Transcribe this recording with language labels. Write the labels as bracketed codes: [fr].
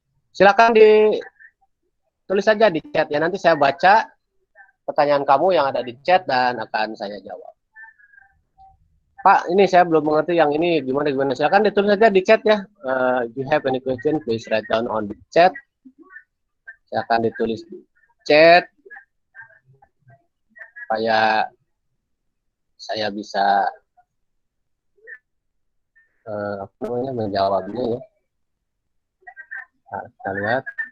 [id] Silakan ditulis saja di chat ya, nanti saya baca pertanyaan kamu yang ada di chat dan akan saya jawab. Pak, ini saya belum mengerti yang ini gimana. Silakan ditulis saja di chat ya. [en] If you have any question, please write down on the chat. [id] Silakan ditulis di chat supaya saya bisa menjawabnya ya. Nah, kita lihat.